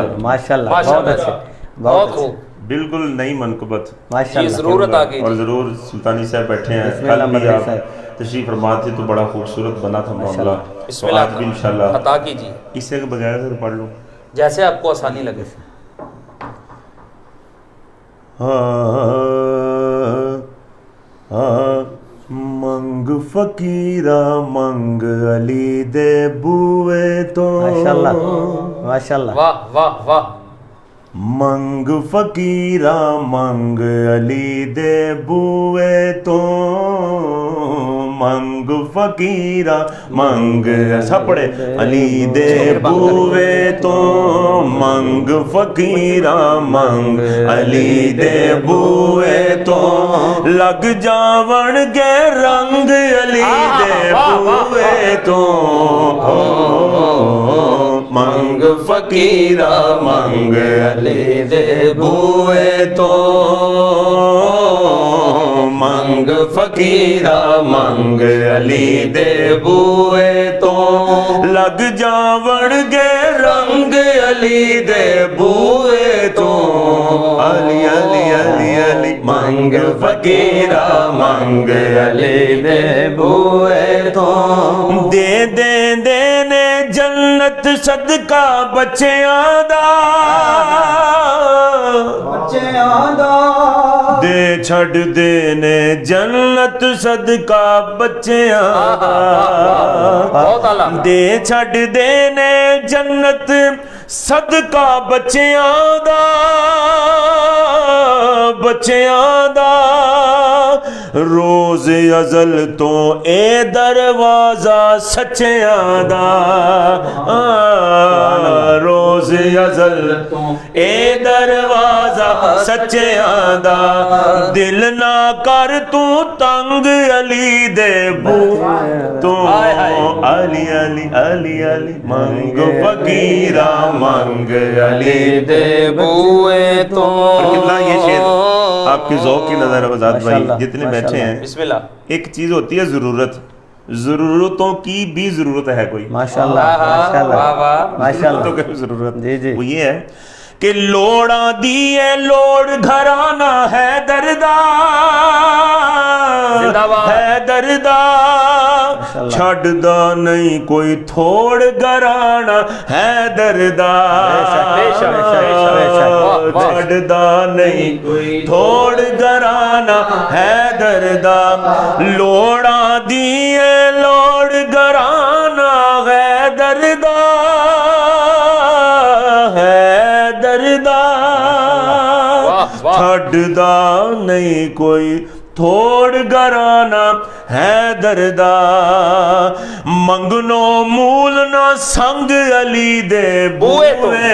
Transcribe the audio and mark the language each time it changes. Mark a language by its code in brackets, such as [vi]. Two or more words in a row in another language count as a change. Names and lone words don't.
[ur] ماشاءاللہ بہت خوب، بالکل نئی منقبت یہ ضرورت آ گئی. اور ضرور سلطانی صاحب بیٹھے ہیں، کل بھی آپ تشریف فرما تھے تو بڑا خوبصورت بنا تھا معاملہ. بسم اللہ، آج بھی انشاءاللہ عطا کیجیے اس سے بغیر سے پڑھ لوں جیسے آپ کو آسانی لگے. [pa] منگ فقیرہ منگ علی دے بوئے تو [ur] ماشاءاللہ ماشاءاللہ. واہ واہ واہ. [pa] منگ فقیرہ منگ علی دے بوئے تو منگ فقیرہ منگ سب پڑھے علی دے بوئے تو منگ فقیرہ منگ علی دے بوئے تو لگ جاون گے رنگ علی دے بوئے تو منگ فقیرہ منگ علی دے بوئے تو منگ فقیرہ منگ علی دے بوئے تو لگ جاون گے رنگ علی دے بوئے تو علی علی علی علی منگ فقیرہ منگ علی دے بوئے تو دے دے دینے جنت صدقہ بچیاں دا دے چھڑ دینے جنت صدقہ بچیاں دا دے چھڑ دینے جنت صدقہ بچیاں دا بچیاں دا روز ازل تو اے دروازہ سچیاں دا روز ازل تو اے دروازہ سچیاں دا دل نہ کر تو تنگ علی دے بو تو علی علی علی علی منگ فقیرہ منگ علی دے بوئے تو. [ur] کتنا یہ شعر آپ کی ذوق کی نظر ہے آزاد بھائی جتنے بیٹھے ہیں. بسم اللہ. ایک چیز ہوتی ہے ضرورت، ضرورتوں کی بھی ضرورت ہے کوئی. ماشاءاللہ ماشاءاللہ ماشاءاللہ. کی ضرورت جی جی وہ یہ ہے کہ [pa] لوڑاں دیئے لوڑ گھرانہ ہے دردہ ہے دردہ چھڑ دا نہیں کوئی تھوڑ گھرانہ ہے دردہ چھڑ دا نہیں کوئی تھوڑ گھرانہ ہے دردہ لوڑاں دیئے لوڑ گھرانہ ہے دردہ چھڑدا نہیں کوئی تھوڑ گرانا ہے دردہ منگنو مولنا سنگ علی دے بوئے تو